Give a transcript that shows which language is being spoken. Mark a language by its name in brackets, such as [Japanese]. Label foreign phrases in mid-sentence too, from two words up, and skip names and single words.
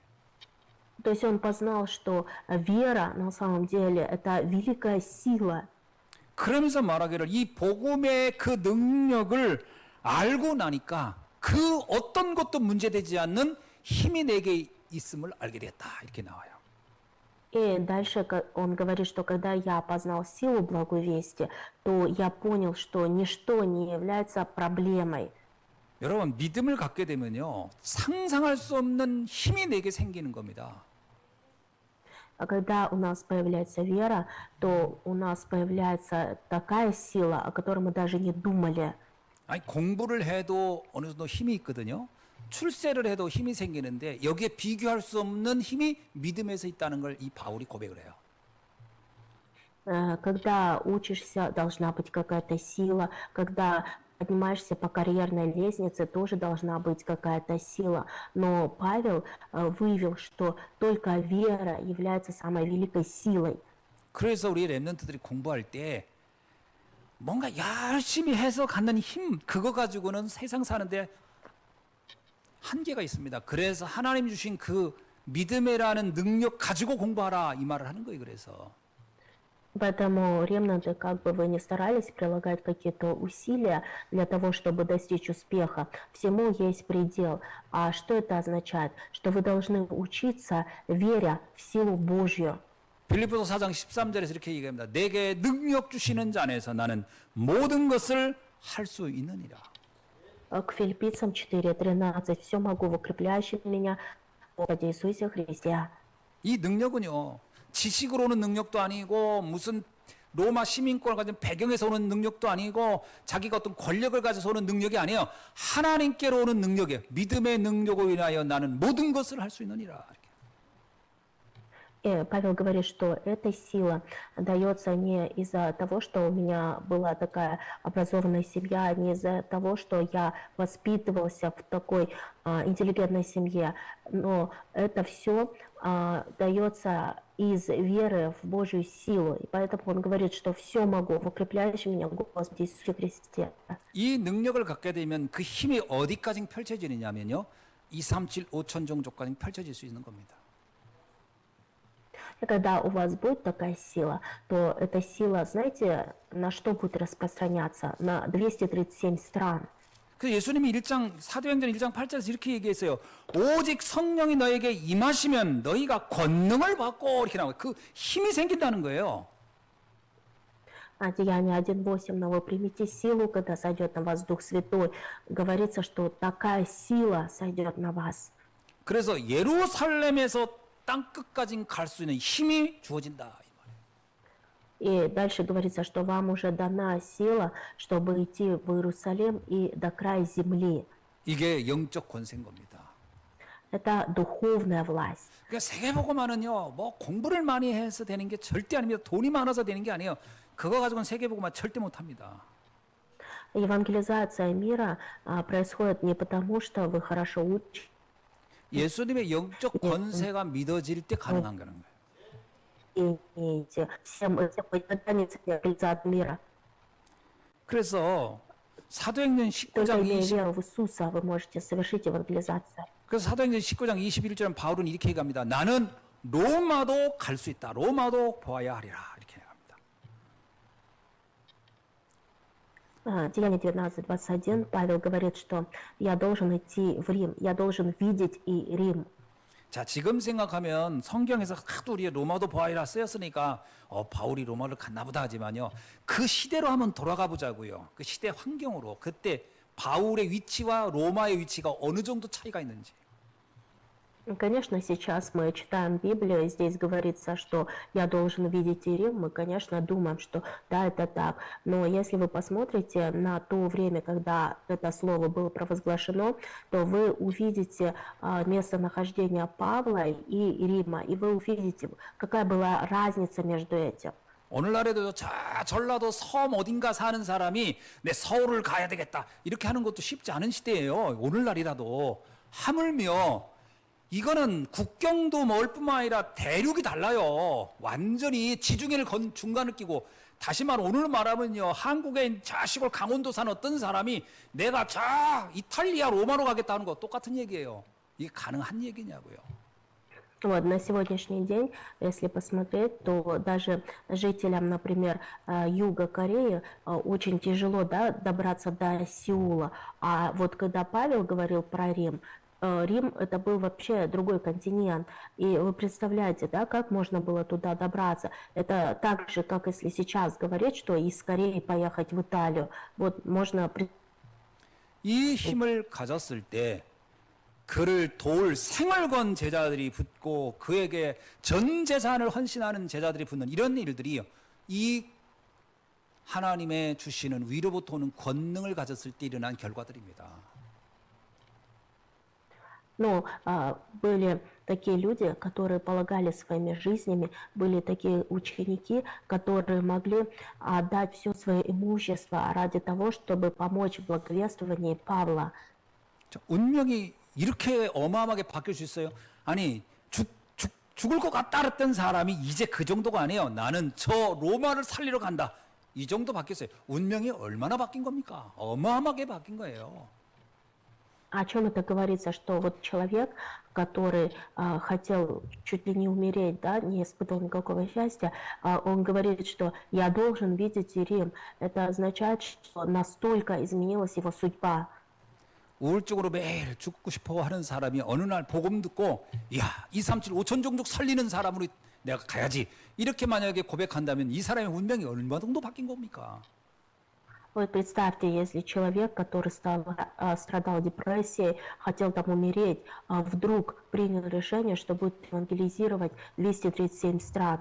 [Russian] То есть он познал, что вера на самом деле это великая сила. [Korean] 그러면서 말하기를 이 복음의 그 능력을 알고 나니까 그 어떤 것도 문제되지 않는 힘이 내게 있음을 알게 됐다 이렇게 나와요. [Russian] И дальше он говорит, что когда я познал силу благой вести, то я понял, что ничто не является проблемой. [Korean] 여러분 믿음을 갖게 되면요 상상할 수 없는 힘이 내게 생기는 겁니다. [Russian] А когда у нас появляется вера, то у нас появляется такая сила, о которой мы даже не думали. [Korean] 아니 공부를 해도 어느 정도 힘이 있거든요. 출세를 해도 힘이 생기는데 여기에 비교할 수 없는 힘이 믿음에서 있다는 걸 이 바울이 고백을 해요. [Russian] Когда учишься, должна быть какая-то сила. Когда поднимаешься по карьерной лестнице, тоже должна быть какая-то сила. Но Павел выявил, что только вера является самой великой силой. [Korean] 그래서 우리 랩런트들이 공부할 때 뭔가 열심히 해서 갖는 힘, 그거 가지고는 세상 사는데 한계가 있습니다. 그래서 하나님 주신 그 믿음이라는 능력 가지고 공부하라 이 말을 하는 거예요. 그래서 [Russian] Поэтому ремнанты, как бы вы ни старались прилагать какие-то усилия для того, чтобы достичь успеха, всему есть предел. А что это означает? Что вы должны учиться, веря в силу Божью. [Korean] 빌립보서 4장 13절에서 이렇게 얘기합니다. 내게 능력 주시는 자 안에서 나는 모든 것을 할 수 있느니라. [Russian] К Филиппийцам 4:13. «Все могу в укрепляющем меня, Господи Иисусе Христе». [Korean] 이 능력은요, 지식으로 오는 능력도 아니고 무슨 로마 시민권을 가진 배경에서 오는 능력도 아니고 자기가 어떤 권력을 가져서 오는 능력이 아니에요. 하나님께로 오는 능력이에요. 믿음의 능력으로 인하여 나는 모든 것을 할 수 있느니라. [Russian] Павел говорит, что эта сила дается не из-за того, что у меня была такая образованная семья, не из-за того, что я воспитывался в такой интеллигентной семье, но это все дается из веры в Божью силу. И поэтому он говорит, что все могу в укрепляющем меня Господе Иисусе Христе. [Korean] 이 능력을 갖게 되면 그 힘이 어디까지 펼쳐지느냐면요. 2, 3, 7, 5천 종족까지 펼쳐질 수 있는 겁니다. [Russian] И когда у вас будет такая сила, то эта сила, знаете, на что будет распространяться? На 237 стран. [Korean] 그 예수님이 사도행전 1장 8절에서 이렇게 얘기했어요. 오직 성령이 너에게 임하시면 너희가 권능을 받고 이렇게 나와요. 그 힘이 생긴다는 거예요. [Russian] Деяние 1:8, но вы примите силу, когда сойдет на вас Дух Святой. Говорится, что такая сила сойдет на вас. [Korean] 그래서 예루살렘에서 땅 끝까지 갈 수 있는 힘이 주어진다. [Russian] И дальше говорится, что вам уже дана сила, чтобы идти в Иерусалим и до края земли. [Korean] 이게 영적 권세인 겁니다. [Russian] Это духовная власть. [Korean] 그러니까 세계복음화는요, 뭐 공부를 많이 해서 되는 게 절대 아닙니다. 돈이 많아서 되는 게 아니에요. 그거 가지고는 세계복음화 절대 못합니다. [Russian] Евангелизация мира происходит не потому, что вы хорошо учите. [Korean] 예수님의 영적 권세가 믿어질 때 가능한 거는 거예요. [Russian] Всем этим евангелизация мира. [Korean] 그래서 사도행전 [Russian] Только [Korean] 19장 [Russian] имея [Korean] 20 [Russian] веру в Иисуса, вы можете совершить евангелизацию. [Korean] 그래서 사도행전 19장 21절은 바울은 이렇게 얘기합니다. 나는 로마도 갈 수 있다. 로마도 보아야 하리라. 이렇게 얘기합니다. [Russian] Деяние 19:21, Павел говорит, что я должен идти в Рим, я должен видеть и Рим. [Korean] 자, 지금 생각하면 성경에서 하도 우리 로마도 보아라 쓰였으니까 바울이 로마를 갔나 보다 하지만요. 그 시대로 한번 돌아가 보자고요. 그 시대 환경으로 그때 바울의 위치와 로마의 위치가 어느 정도 차이가 있는지. [Russian] Конечно, сейчас мы читаем Библию, и здесь говорится, что я должен видеть и Рим. Мы, конечно, думаем, что да, это так. Но если вы посмотрите на то время, когда это слово было провозглашено, то вы увидите местонахождение Павла и Рима, и вы увидите, какая была разница между этим. [Korean] 오늘날에도 전라도 섬 어딘가 사는 사람이 내 서울을 가야 되겠다 이렇게 하는 것도 쉽지 않은 시대예요. 오늘날이라도 하물며 이거는 국경도 멀 뿐만 아니라 대륙이 달라요. 완전히 지중해를 중간을 끼고 다시 말해 오늘 말하면요. 한국에 저 시골 강원도 산 어떤 사람이 내가 저 이탈리아 로마로 가겠다 하는 거 똑같은 얘기예요. 이게 가능한 얘기냐고요. [Russian] Вот, на сегодняшний день, если посмотреть, то даже жителям, например, юга Кореи очень тяжело, да, добраться до Сеула. А вот когда Павел говорил про Рим, Рим это был вообще другой континент. И вы представляете, да, как можно было туда добраться? Это так же, как если сейчас говорить, что из Кореи поехать в Италию. Вот можно... [Korean] 이 힘을 가졌을 때 그를 도울 생을 건 제자들이 붙고 그에게 전 재산을 헌신하는 제자들이 붙는 이런 일들이 이 하나님의 주시는 위로부터 오는 권능을 가졌을 때 일어난 결과들입니다. [Russian] Но были такие люди, которые полагали своими жизнями, были такие ученики, которые могли отдать все свое имущество ради того, чтобы помочь в благовествовании Павла. [Korean] 운명이 이렇게 어마어마하게 바뀔 수 있어요? 아니 죽을 것 같다 했던 사람이 이제 그 정도가 아니에요. 나는 저 로마를 살리러 간다. 이 정도 바뀌었어요. 운명이 얼마나 바뀐 겁니까? 어마어마하게 바뀐 거예요. [Russian] О чем это говорится, что вот человек, который хотел чуть ли не умереть, да, не испытывал никакого счастья, он говорит, что я должен видеть Рим. Это означает, что настолько изменилась его судьба. [Korean] 우울증으로 매일 죽고 싶어 하는 사람이 어느 날 복음 듣고 야, 237 5천 종족 살리는 사람으로 내가 가야지. 이렇게 만약에 고백한다면 이 사람의 운명이 얼마 정도 바뀐 겁니까? [Russian] Вот представьте, если человек, который страдал депрессией, хотел там умереть, вдруг принял решение, что будет евангелизировать 237 стран.